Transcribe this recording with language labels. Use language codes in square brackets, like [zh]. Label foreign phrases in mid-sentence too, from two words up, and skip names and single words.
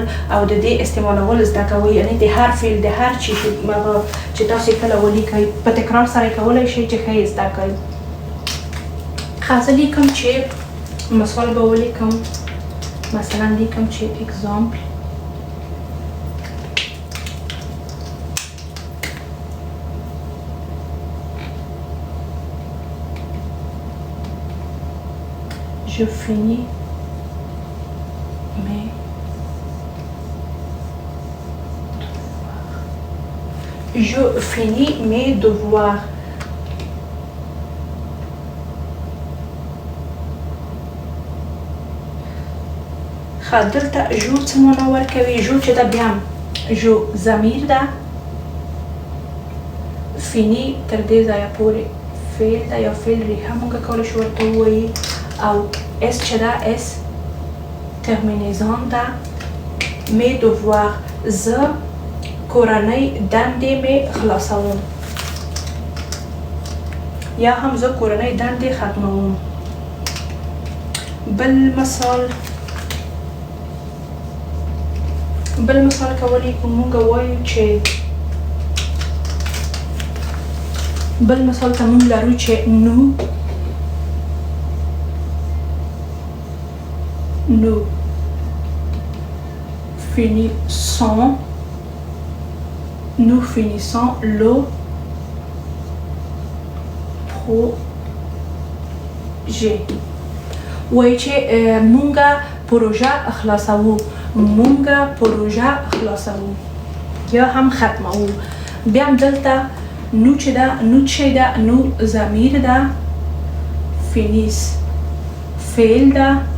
[ps] او د دې استعمالول زده کوئ یعنی د هر فعل د هر چی چې تاسو کله ولیکئ په تکرار سره کولی شئ چې ښه یې زده کړئ ښه زه لیکم چې مثال به ولیکم مثلا لیکم چې اگزامپل [fr] je finis mes je finis mes devoirs. [ps] دلته جو څه معنا ورکوي جو چې دا بیا جو ضمیر ده فیني تر دې ځایه پورې فعل ده یا فعل ریښه موږ کولی شو ورته ووایي او اس چې ده اس terminaison ده [fr] mes devoirs [ps] زه کورنۍ دندې مې خلاصوم یا هم زه کورنۍ دندې ختموم بل مثال کولی کوم موږ وایو چې بل مثال ته موږ لرو چې nous [fr] finissons le projet [ps] وایي چې مونږه پروژه خلاصوو یا هم ختموو بیا هم دلته نو چې ده نو ضمیر ده فینیس فعل ده